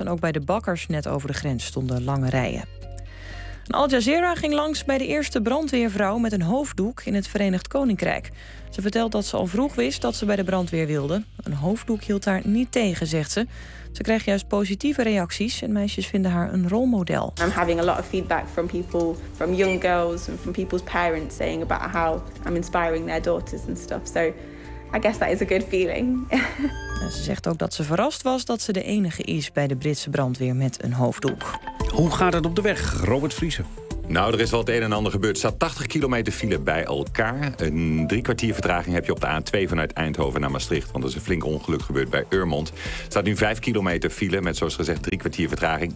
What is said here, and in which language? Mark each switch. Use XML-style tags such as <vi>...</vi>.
<nl>En ook bij de bakkers net over de grens stonden lange rijen. En Al Jazeera ging langs bij de eerste brandweervrouw met een hoofddoek in het Verenigd Koninkrijk. Ze vertelt dat ze al vroeg wist dat ze bij de brandweer wilde. Een hoofddoek hield haar niet tegen, zegt ze. Ze krijgt juist positieve reacties en meisjes vinden haar een rolmodel.</nl> <en>I'm having a lot of feedback from people, from young girls and from people's parents saying about how I'm inspiring their daughters and stuff. So I guess that is a good feeling.</en> <nl>Ze zegt ook dat ze verrast was dat ze de enige is bij de Britse brandweer met een hoofddoek. Hoe gaat het op de weg, Robert Vriesen? Nou, er is wel het een en ander gebeurd. Er staat 80 kilometer file bij elkaar. Een 3-kwartier vertraging heb je op de A2 vanuit Eindhoven naar Maastricht. Want er is een flink ongeluk gebeurd bij Eurmond. Er staat nu 5 kilometer file met, zoals gezegd, 3-kwartier vertraging.</nl>